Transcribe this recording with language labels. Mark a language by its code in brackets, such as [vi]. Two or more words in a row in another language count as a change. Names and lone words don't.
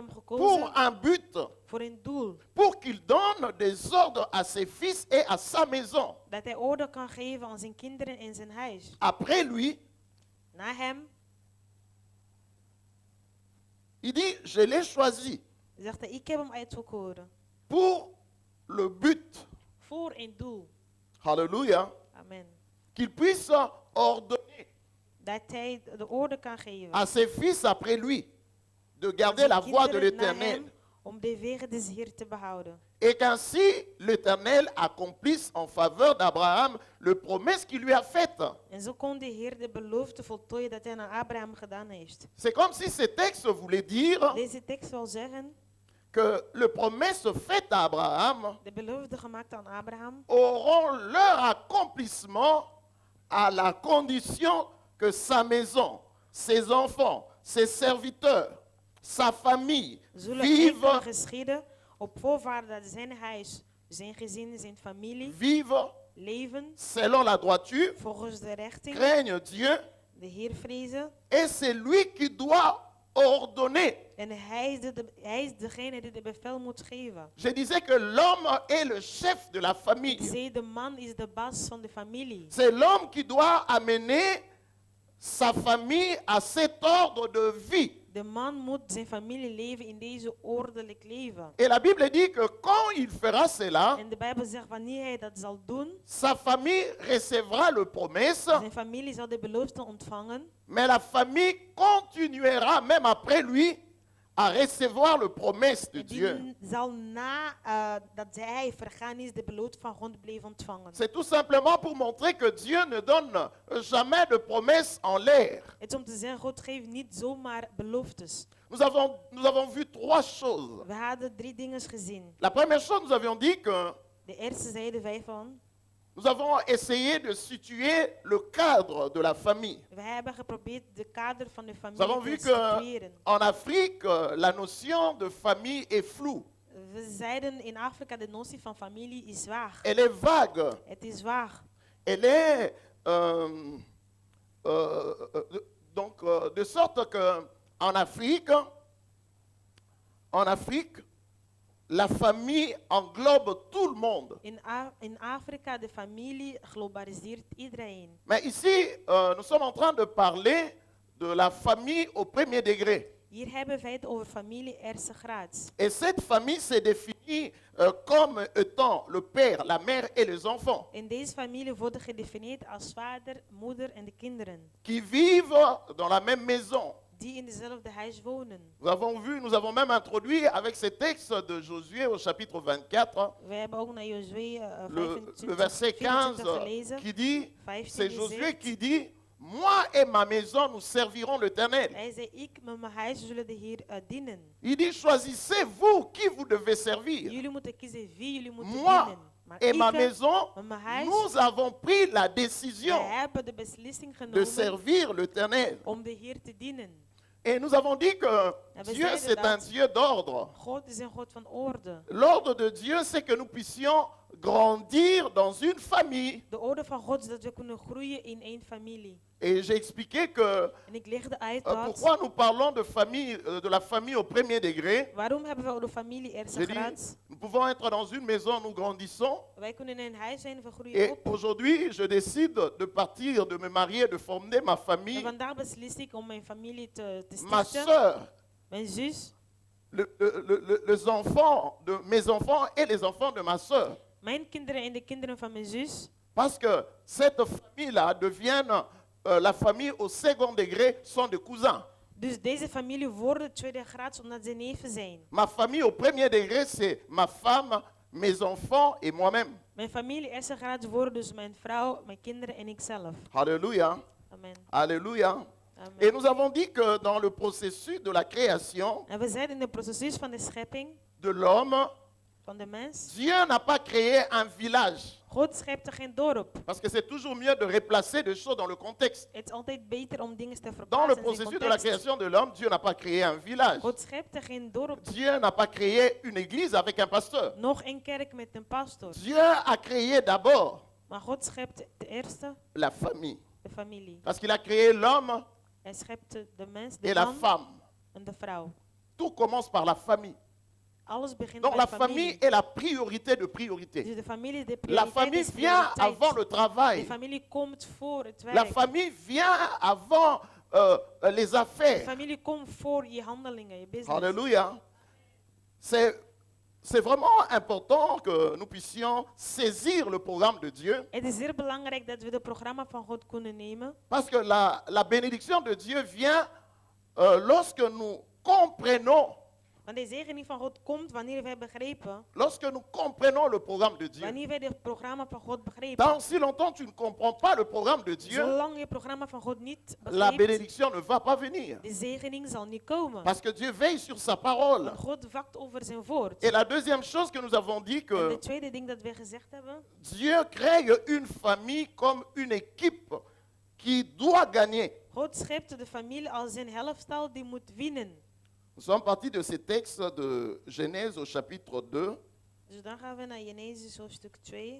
[fr] pour [nl] gekozen [fr] un but, [nl] voor een doel. [fr] pour qu'il donne des ordres à ses fils et à sa maison. [nl] Dat hij orde kan geven aan zijn kinderen en zijn huis. [fr] Après lui, [nl] Na hem [fr] il dit, je l'ai choisi [nl] zegt hij, ik heb hem uitverkoren. [fr] pour le but, [nl] Voor een doel. [fr] alléluia, [nl] Amen. [fr] qu'il puisse ordonner [nl] Dat hij de orde kan geven. [fr] à ses fils après lui de garder [nl] Zijn [fr] la voie de [nl] kinderen na [fr] l'Éternel. [nl] hem, om de wegen des Heer te behouden. [fr] Et qu'ainsi l'Éternel accomplisse en faveur d'Abraham le promesse qu'il lui a faite. [nl] En zo kon de Heer de belofte voltooien dat hij aan Abraham gedaan heeft. [fr] C'est comme si ce texte voulait dire [nl] Deze tekst wil zeggen, [fr] que les promesses faites à Abraham [nl] de belofte gemaakt aan Abraham [fr] auront leur accomplissement à la condition que sa maison, ses enfants, ses serviteurs, sa famille [nl] zullen enkel [fr] vivent, [nl] geschieden op voorwaarde dat zijn huis, zijn gezin, zijn familie [fr] vivent [nl] leven [fr] selon la droiture, [nl] volgens de richting, [fr] craignent Dieu, [nl] de Heer vrezen. [fr] et c'est lui qui doit ordonner. [nl] En hij is degene die de bevel moet geven. [fr] Je disais que l'homme est le chef de la [nl] Ik [fr] famille. [nl] zei, de man is de baas van de familie. [fr] C'est l'homme qui doit amener sa famille à cet ordre de vie. [nl] De man moet zijn familie leven in deze ordelijk leven. [fr] Et la Bible dit que quand il fera cela, [nl] En de Bijbel zegt, wanneer hij dat zal doen, [fr] sa famille recevra le promesse, [nl] zijn familie zal de belofte ontvangen. [fr] mais la famille continuera même après lui à recevoir le promesse de [nl] En [fr] Dieu. [nl] die zal dat hij vergaan is, de belofte van God blijven ontvangen. [fr] C'est tout simplement pour montrer que Dieu ne donne jamais de promesses en l'air. [nl] Het is om te zeggen, God geeft niet zomaar beloftes. [fr] Nous avons vu trois choses. [nl] We hadden 3 dingen gezien. [fr] La première chose, nous avions dit que [nl] De eerste zeiden wij van, [fr] nous avons essayé de situer le cadre de la famille. [nl] we hebben geprobeerd de kader van de [fr] Nous avons [nl] familie [fr] vu [nl] te situeren. [fr] qu'en Afrique, la notion de famille est floue. [nl] We zeiden in Afrika, de notie van familie is vaag. [fr] Elle est vague. [nl] Het is vaag. [fr] Elle est de sorte que en Afrique, la famille englobe tout le monde. [nl] In Afrika, de familie globaliseert iedereen. [fr] Mais ici, nous sommes en train de parler de la famille au premier degré. [nl] Hier hebben wij het over familie eerste graad. [fr] Et cette famille s'est définie comme étant le père, la mère et les enfants [nl] En deze familie worden gedefinieerd als vader, moeder en de kinderen. [fr] qui vivent dans la même maison. [nl] Die in dezelfde huis wonen. [fr] Nous avons même introduit avec ces textes de Josué au chapitre 24, [nl] We hebben ook naar Josué [fr] le verset 15 [nl] gelezen. [fr] qui dit, [nl] 15 [fr] c'est [nl] die [fr] Josué [nl] zegt, [fr] qui dit, moi et ma maison, nous servirons l'Éternel. [nl] hij zei, ik met mijn huis zullen de Heer dienen. [fr] Il dit, choisissez vous qui vous devez servir. [nl] Jullie moeten kiezen wie jullie moeten [fr] Moi [nl] dienen. Maar [fr] et ma [nl] ik [fr] maison, [nl] met mijn huis, [fr] nous avons pris la décision [nl] wij hebben de beslissing [fr] de [nl] genomen [fr] servir l'Éternel. [nl] om de Heer te dienen. [fr] Et nous avons dit que [nl] En we [fr] Dieu, [nl] zeiden [fr] c'est un [nl] dat [fr] Dieu d'ordre. [nl] God is een God van orde. [fr] L'ordre de Dieu, c'est que nous puissions grandir dans une famille. [nl] De orde van God is dat we kunnen groeien in één familie. [fr] Et j'ai expliqué que [nl] En ik legde uit dat, [fr] pourquoi nous parlons de famille, de la famille au premier degré. [nl] waarom hebben we de familie eerste [fr] J'ai dit, [nl] graad? [fr] nous pouvons être dans une maison, nous grandissons. [nl] Wij kunnen in een huis zijn, we groeien [fr] Et [nl] op. [fr] aujourd'hui, je décide de partir, de me marier, de fonder ma [nl] En [fr] famille. [nl] vandaag beslis ik om mijn familie te [fr] Ma [nl] stichten. [fr] sœur, [nl] Mijn zus, [fr] les enfants de mes enfants et les enfants de ma sœur. [nl] mijn kinderen en de kinderen van mijn zus. [fr] Parce que cette famille-là devienne la famille au second degré sont des cousins. [nl] Dus deze familie worden tweede graads omdat ze neven zijn. [fr] Ma famille au premier degré, c'est ma femme, mes enfants et moi-même. [nl] Mijn familie eerste graads worden dus mijn vrouw, mijn kinderen en ikzelf. [fr] Alléluia. [nl] Amen. [fr] Alléluia. [nl] Amen. [fr] Et nous avons dit que dans le processus de la création [nl] En we zeiden in het proces van de schepping [fr] de l'homme, [nl] van de mens. [fr] Dieu n'a pas créé un village. [nl] God schepte geen dorp. [fr] Parce que c'est toujours mieux de replacer des choses dans le contexte. [nl] Het is altijd beter om dingen te [fr] Dans le [nl] verplaatsen in [fr] processus de la [nl] context. [fr] création de l'homme, Dieu n'a pas créé un village. [nl] God schepte geen dorp, [fr] Dieu n'a pas créé une église avec un pasteur. [nl] nog een kerk met een pastor. [fr] Dieu a créé d'abord [nl] Maar God schepte de eerste, [fr] la famille. [nl] de familie. [fr] Parce qu'il a créé l'homme [nl] Hij schepte de mens, [fr] et [nl] de [fr] la [nl] man [fr] femme. [nl] en de vrouw. [fr] Tout commence par la famille. [nl] Alles begint [fr] Donc [nl] bij [fr] la [nl] de [fr] famille [nl] familie. [fr] est la priorité de priorité. [nl] Dus de familie is de [fr] La [nl] prioriteit. [fr] famille [nl] is [fr] vient [nl] prioriteit. [fr] avant le [nl] De [fr] travail. [nl] familie komt voor het [fr] La [nl] werk. [fr] famille vient avant les [nl] De [fr] affaires. [nl] familie komt voor je handelingen, je business. [fr] Alléluia. C'est vraiment important que nous puissions saisir le programme de Dieu. [nl] Het is zeer belangrijk dat we het programma van God kunnen nemen. [fr] Parce que la bénédiction de Dieu vient lorsque nous comprenons, [nl] Want de zegening van God komt wanneer wij begrepen. [fr] lorsque nous comprenons le programme de Dieu. [nl] Wanneer wij het programma van God begrepen. [fr] Tant si longtemps tu ne comprends pas le programme de Dieu, [nl] Zolang je het programma van God niet [fr] la [nl] begrijpt, [fr] bénédiction ne va pas venir. [nl] de zegening zal niet komen. [fr] Parce que Dieu veille sur sa parole. [nl] Want God wacht over zijn woord. [fr] Et la deuxième chose que nous avons dit, [nl] En [fr] que [nl] de tweede ding dat we gezegd hebben. [fr] Dieu crée une famille comme une équipe qui doit gagner. [nl] God schepte de familie als een helftal die moet winnen. [fr] Nous sommes partis de ces textes de Genèse au chapitre 2. [nl] Dus dan gaan we naar Genesis hoofdstuk 2.